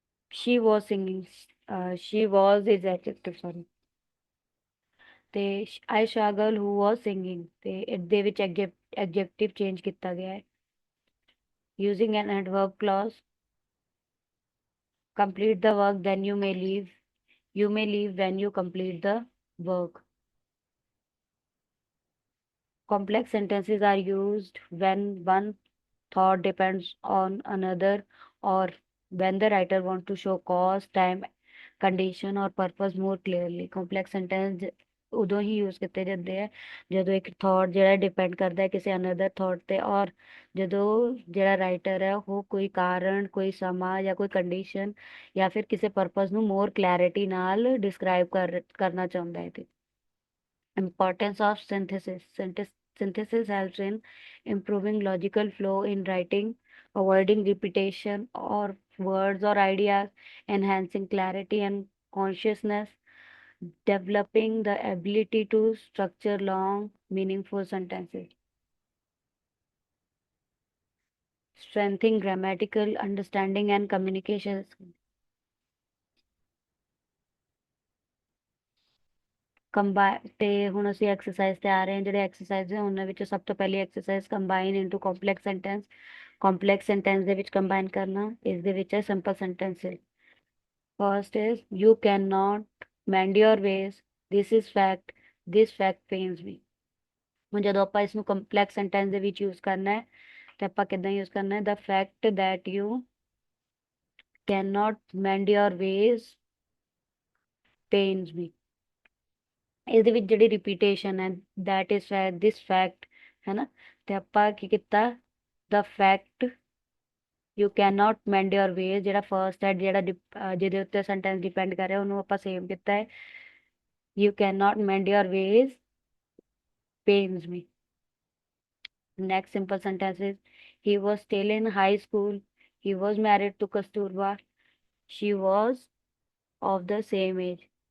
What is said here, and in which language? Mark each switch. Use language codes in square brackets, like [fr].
[en] She was singing, she was is adjective, sorry. ਤੇ Ayesha girl who was singing, [pa] ਤੇ ਇਹਦੇ ਵਿੱਚ [en] adjective change [pa] ਕੀਤਾ ਗਿਆ ਹੈ [en] Using an adverb clause। complete the work, then you may leave, you may leave when you complete the work। complex sentences are used when one thought depends on another, or when the writer wants to show cause, time, condition or purpose more clearly। [pa] complex sentence ਉਦੋਂ ਹੀ use ਕੀਤੇ ਜਾਂਦੇ ਆ ਜਦੋਂ ਇੱਕ thought ਜਿਹੜਾ depend ਕਰਦਾ ਹੈ ਕਿਸੇ ਅਨਦਰ ਥਾਟ ਤੇ, ਔਰ ਜਦੋਂ ਜਿਹੜਾ ਰਾਈਟਰ ਹੈ ਉਹ ਕੋਈ ਕਾਰਨ, ਕੋਈ ਸਮਾਂ ਜਾਂ ਕੋਈ ਕੰਡੀਸ਼ਨ ਜਾਂ ਫਿਰ ਕਿਸੇ ਪਰਪਸ ਨੂੰ ਮੋਰ ਕਲੈਰਿਟੀ ਨਾਲ ਡਿਸਕ੍ਰਾਈਬ ਕਰਨਾ ਚਾਹੁੰਦਾ ਹੈ। [en] ਤੇ importance of synthesis, synthesis helps in improving logical flow in writing, avoiding repetition or words or ideas, enhancing clarity and consciousness, developing the ability to structure long, meaningful sentences, strengthening grammatical understanding and communication skills। [pa] Combine ਤੇ ਹੁਣ ਅਸੀਂ exercise ਤੇ ਆ ਰਹੇ ਹਾਂ। ਜਿਹੜੇ exercise ਹੈ ਉਹਨਾਂ ਵਿੱਚ ਸਭ ਤੋਂ ਪਹਿਲੀ exercise combine into complex sentence. Complex sentence ਦੇ ਵਿੱਚ ਕੰਬਾਈਨ ਕਰਨਾ, ਇਸ ਦੇ ਵਿੱਚ ਹੈ simple sentences. [en] First is you can not mend your ways, this is fact, this fact pains me. [pa] ਹੁਣ ਜਦੋਂ ਆਪਾਂ ਇਸ ਨੂੰ ਕੰਪਲੈਕਸ ਸੈਂਟੈਂਸ ਦੇ ਵਿੱਚ ਯੂਜ਼ ਕਰਨਾ ਹੈ ਤੇ ਆਪਾਂ ਕਿੱਦਾਂ ਯੂਜ਼ ਕਰਨਾ ਹੈ? [en] The fact that you can not mend your ways pains me. [pa] ਇਹਦੇ ਵਿੱਚ ਜਿਹੜੀ ਰਿਪੀਟੇਸ਼ਨ ਹੈ, [en] that is fact, this fact, [pa] ਹੈ ਨਾ, ਤੇ ਆਪਾਂ ਕੀ ਕੀਤਾ? [en] the fact you can not mend your ways, [pa] ਜਿਹੜਾ ਫਰਸਟ ਹੈ, ਜਿਹੜਾ ਜਿਹਦੇ ਉੱਤੇ ਸੈਂਟੈਂਸ ਡਿਪੈਂਡ ਕਰ ਰਿਹਾ, ਉਹਨੂੰ ਆਪਾਂ ਸੇਮ ਕੀਤਾ ਹੈ, [en] You can not mend your ways pains me. Next simple sentence is he was still in high school. He was married to Kasturba. She was of the same age।